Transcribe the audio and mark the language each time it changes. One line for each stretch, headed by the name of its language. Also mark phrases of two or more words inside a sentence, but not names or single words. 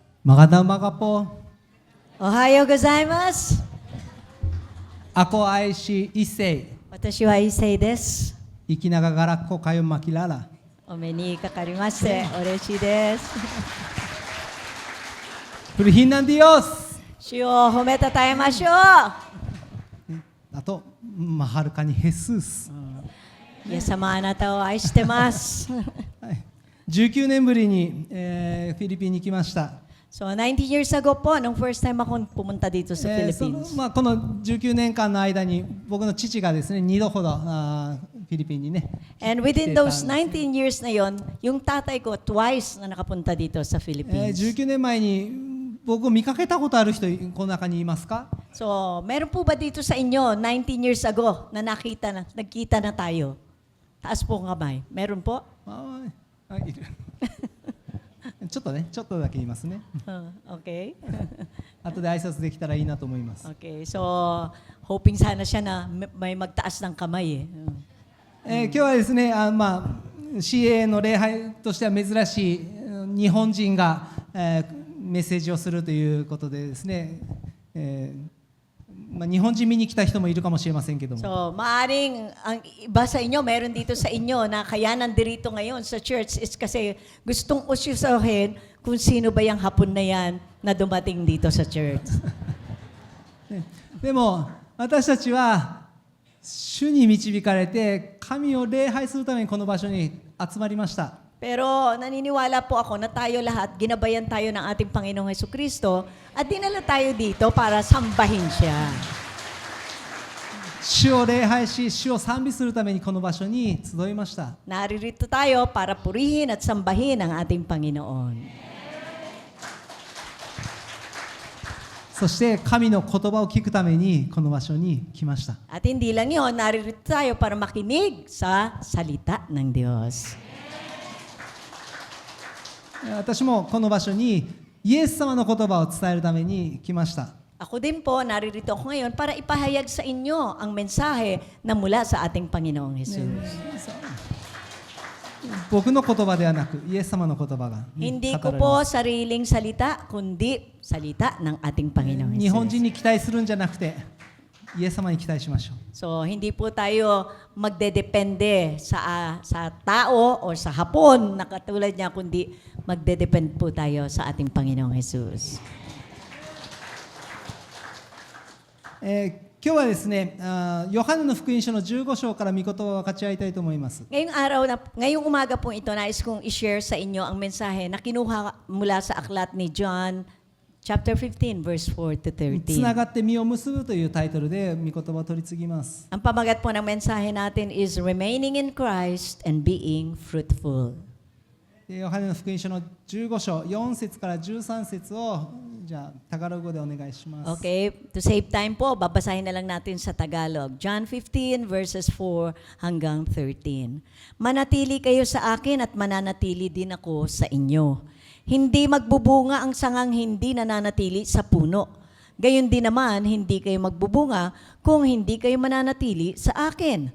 Filipino: Magandang umaga po.
Japanese: おはようございます.
Filipino: Ako ay si Issei.
Japanese: 私は伊勢です。
Filipino: Ikinagagalak ko kayong makilala.
Japanese: お目にかかりまして嬉しいです。
Filipino: Purihin ng Diyos!
Japanese: 主を褒めたたえましょう。
Filipino: Ato, mahal ka ni Jesus.
Japanese: イエス様あなたを愛してます。 19年ぶりに、フィリピンに来ました。
English: So 19 years ago
Filipino: po, nung
English: first time
Filipino: akong pumunta dito sa
Japanese: その
Filipino: Philippines.
Japanese: この19年間の間に僕の父がですね2度ほどフィリピンにね
English: And within those 19 years
Filipino: na yon, yung tatay ko twice na nakapunta dito sa Philippines.
Japanese: 19 年前に僕を見かけたことある人この中にいますか？
Filipino: So, meron po ba dito sa inyo
English: 19 years ago
Filipino: na nagkita na tayo? Taas po ang kamay. Meron po?
Japanese: いるちょっとだけ言いますね。
Filipino: Okay.
Japanese: 後で挨拶できたらいいなと思います。
Filipino: Okay. So, hoping sana siya na may magtaas ng kamay eh.
Japanese: 今日はですね、CA の礼拝としては珍しい日本人が、メッセージをするということでですね、日本人見に来た人もいるかもしれませんけども、
Filipino: So, maaring ang iba sa inyo, meron dito sa inyo na kaya nandirito ngayon sa church is kasi gustong usyusahin kung sino ba yung hapon na yan na dumating dito sa church.
Japanese: でも私たちは主に導かれて神を礼拝するためにこの場所に集まりました。
Filipino: Pero naniniwala po ako na tayo lahat, ginabayan tayo ng ating Panginoong Hesukristo at dinala tayo dito para sambahin siya.
Japanese: 主を礼拝し、主を賛美するためにこの場所に集いました。
Filipino: Naririto tayo para purihin at sambahin ang ating Panginoon.
Japanese: そして神の言葉を聞くためにこの場所に来ました。
Filipino: At hindi lang yun, naririto tayo para makinig sa salita ng Diyos.
Japanese: 私もこの場所にイエス様の言葉を伝えるために来ました。
Filipino: Ako din po, naririto ako ngayon para ipahayag sa inyo ang mensahe na mula sa ating Panginoong Jesus.
Japanese: 僕の言葉ではなくイエス様の言葉が、
Filipino: Hindi
Japanese: 語
Filipino: ko
Japanese: られ
Filipino: po
Japanese: ます。
Filipino: sariling salita, kundi salita ng ating Panginoong
Japanese: 日本
Filipino: Jesus.
Japanese: 人に期待するんじゃなくてイエス様に期待しましょう。
Filipino: So, hindi po tayo magdedepende sa tao o sa hapon na katulad niya, kundi magdedepend po tayo sa ating Panginoong Jesus.
Japanese: 今日はですね、ヨハネの福音書の15章から御言葉を分かち合いたいと思います。
Filipino: Ngayong umaga po ito, nais kong i-share sa inyo ang mensahe na kinuha mula sa aklat ni John
English: chapter 15 verse 4 to
Japanese: つな
Filipino: 13.
Japanese: がって実を結ぶというタイトルで御言葉を取り次ぎます。
Filipino: Ang pamagat po ng mensahe natin is Remaining in Christ and Being Fruitful.
Japanese: ヨハネの福音書の15章4節から13節をじゃあタガログ語でお願いします。
English: Okay, to save time
Filipino: po, babasahin na lang natin sa Tagalog. John 15 verses 4 hanggang 13. Manatili kayo sa akin at mananatili din ako sa inyo. Hindi magbubunga ang sangang hindi nananatili sa puno. Gayon din naman, hindi kayo magbubunga kung hindi kayo mananatili sa akin.